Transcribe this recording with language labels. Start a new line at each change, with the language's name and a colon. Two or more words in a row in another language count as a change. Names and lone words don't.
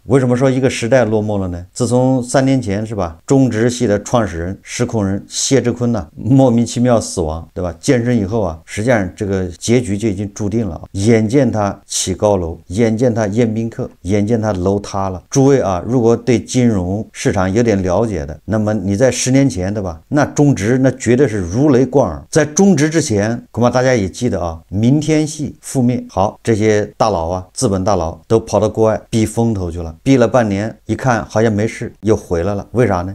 Chinese: 為什麼說一個時代落幕了呢？自從3年前是吧，中植系的創始人、實控人謝志坤莫名其妙死亡，對吧？健身以後啊，實際上這個結局就已經注定了。眼見他起高樓，眼見他宴賓客，眼見他樓塌了。諸位啊，如果對金融市場有點了解的，那麼你在10年前，對吧？那中植那絕對是如雷貫耳。在中植之前，恐怕大家也記得啊，明天系覆滅。好，這些大佬啊，資本大佬都跑到國外避風頭去了，避了半年，一看好像沒事，又回來了。為啥呢？